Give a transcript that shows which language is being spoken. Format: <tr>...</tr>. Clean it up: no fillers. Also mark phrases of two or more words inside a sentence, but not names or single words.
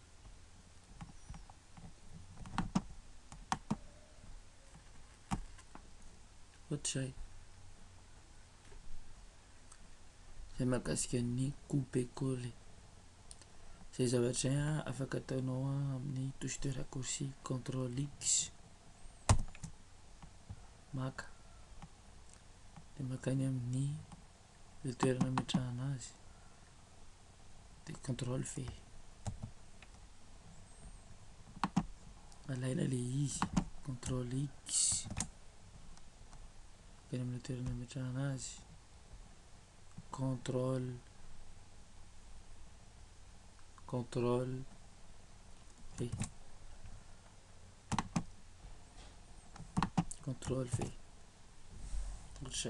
<mg>Ohatr'izay. Izay mahakasika ny couper-coller. Izay zavatra izay afaka ataonao amin'ny</mg> <fr>touche de raccourci</fr> <mg>CTRL-X, maka dia makany amin'ny le toerana ametrahana azy dia CTRL-V, alaina le izy, CTRL-X, makany amin'ny le toerana ametrahana azy, CTRL-V, CTRL-V, ohatr'izay.</mg>